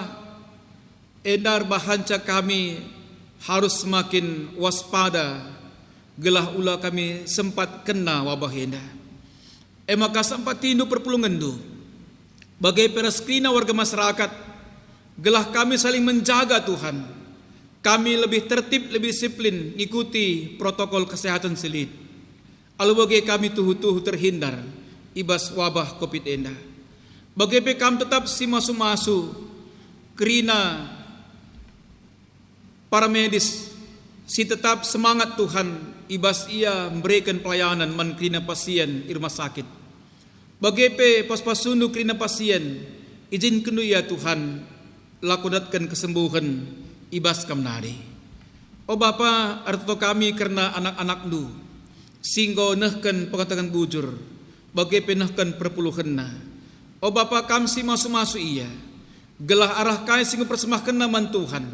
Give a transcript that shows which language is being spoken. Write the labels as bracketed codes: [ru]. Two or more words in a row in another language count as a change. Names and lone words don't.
[btx] Endar bahanca kami [id] harus semakin waspada [btx] gelah ulah kami sempat kena wabah enda. Maka sempat tindu perpulungan du. Bagai peraskrina [id] warga masyarakat, [btx] gelah kami [id] saling menjaga [btx] Tuhan. [id] Kami lebih tertib, lebih disiplin, ikuti protokol kesehatan selit. [btx] Alu bagai kami tuhu-tuhu terhindar ibas wabah Covid enda. Bagai kami tetap si masu-masu, kerina [id] para medis, [btx] si tetap semangat Tuhan ibas ia [id] memberikan pelayanan [btx] man kerina [id] pasien di rumah sakit. [btx] Bagepe pas-pasundu kerina pasien, [id] izinkan ya Tuhan [btx] lakudatkan kesembuhan ibas kamnari. Oh Bapa arto kami karena anak-anak du singgo nehken pengatakan bujur, bagepe nehken perpuluhanna. Oh Bapa kami si masu-masu iya, gelah arah kai singgo persembahkan naman Tuhan.